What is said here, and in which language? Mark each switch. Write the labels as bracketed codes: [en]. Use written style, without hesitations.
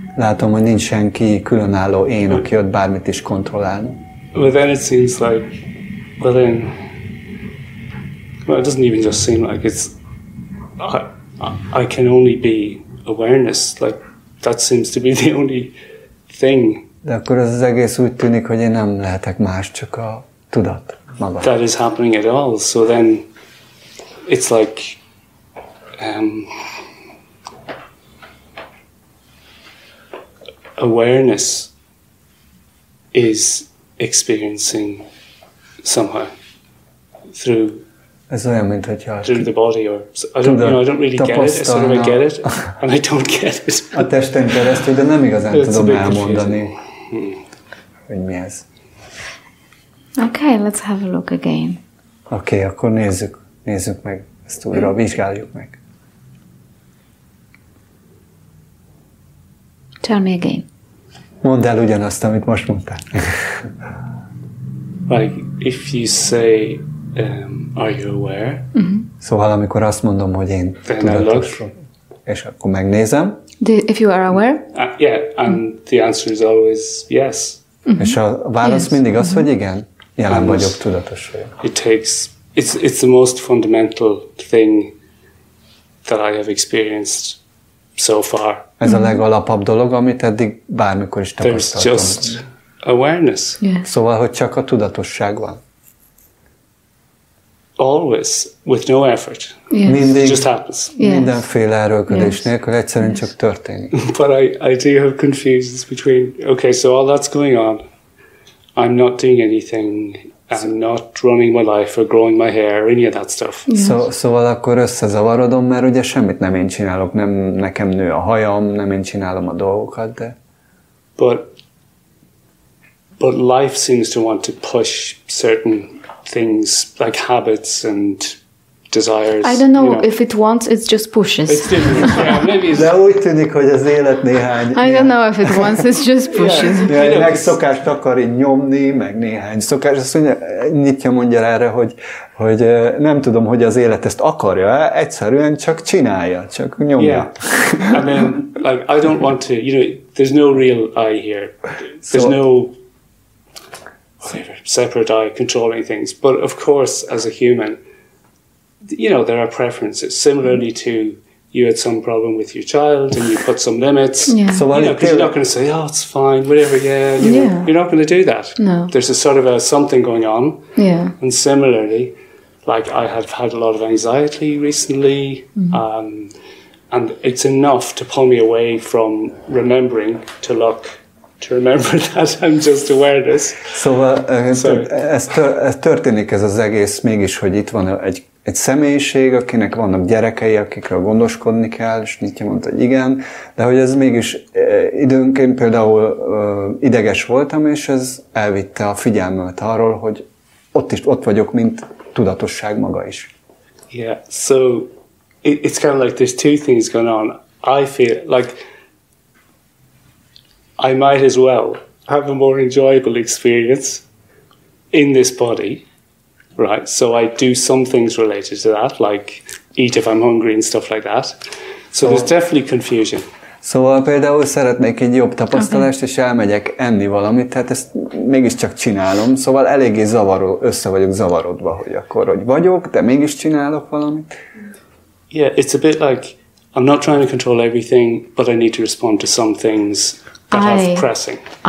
[hu] Látom, hogy nincs senki különálló én, aki ott bármit is kontrollálna. [en] Well, then it seems like, it doesn't even just seem like it's, I can only be awareness. Like, that seems to be the only thing. [hu] De akkor az egész úgy tűnik, hogy én nem lehetek más, csak a tudat maga. [en] That is happening at all. So then it's like awareness is experiencing somehow through [hu] Ez olyan, mint hogyha [en] through the body, or I don't really get it. I sort of get it, and I don't get it. [hu] A testen keresztül, de nem igazán tudom elmondani, hogy mi ez. [en] Okay, let's have a look again. [hu] Oké, akkor nézzük meg ezt újra, vizsgáljuk meg. [en] Tell me again. [hu] Mondd el ugyanazt, amit most mondtál. [en] Like, if you say, are you aware? [hu] Szóval, amikor azt mondom, hogy én tudatos, és akkor megnézem. [en] If you are aware? Yeah, and the answer is always yes. [hu] És a válasz mindig az, hogy igen, jelen vagyok, tudatos vagyok. [en] It's the most fundamental thing that I have experienced so far. [hu] Ez a legalapabb dolog, amit eddig bármikor is tapasztaltam. [en] There's just awareness. Yes. [hu] Szóval, hogy csak a tudatosság van. [en] Always, with no effort. Yes. [hu] Mindig, [en] It just happens. Yes. [hu] mindenféle erőlködés nélkül, egyszerűen csak történik. [en] But I do have confusions between, okay, so all that's going on, I'm not doing anything, I'm not running my life or growing my hair, any of that stuff. [hu] Szóval akkor összezavarodom, mert ugye semmit nem én csinálok, nem nekem nő a hajam, nem én csinálom a dolgokat, de... [en] But life seems to want to push certain things, like habits and desires. I don't know if it wants, it just pushes. It's different. Yeah, maybe it's... [hu] De úgy tűnik, hogy az élet néhány... [en] I don't know if it wants, it just pushes. [hu] Néhány megszokást akar így nyomni, meg néhány szokás. Azt mondja, Nitya mondja erre, hogy nem tudom, hogy az élet ezt akarja, egyszerűen csak csinálja, csak nyomja. [en] Yeah. I mean, like, I don't want to, there's no real I here. There's no separate I controlling things. But of course, as a human, there are preferences. Similarly to you had some problem with your child and you put some limits. Yeah. So because you're not going to say, oh, it's fine, whatever, you're not going to do that. No. There's a sort of something going on. Yeah. And similarly, like I have had a lot of anxiety recently, and it's enough to pull me away from remembering to remember that I'm just awareness. [hu] Szóval ez történik ez az egész mégis, hogy itt van egy személyiség, akinek vannak gyerekei, akikről gondoskodni kell, és Nitya mondta, hogy igen, de hogy ez mégis időnként például ideges voltam, és ez elvitte a figyelmemet arról, hogy ott vagyok, mint tudatosság maga is. [en] Yeah, so it's kind of like there's two things going on. I feel like I might as well have a more enjoyable experience in this body, right? So I do some things related to that, like eat if I'm hungry and stuff like that. So there's definitely confusion. [hu] Szóval például szeretnék egy jobb tapasztalást, és elmegyek enni valamit, tehát ezt mégiscsak csinálom, szóval eléggé össze vagyok zavarodva, hogy akkor hogy vagyok, de mégis csinálok valamit. [en] Yeah, it's a bit like I'm not trying to control everything, but I need to respond to some things that have pressing.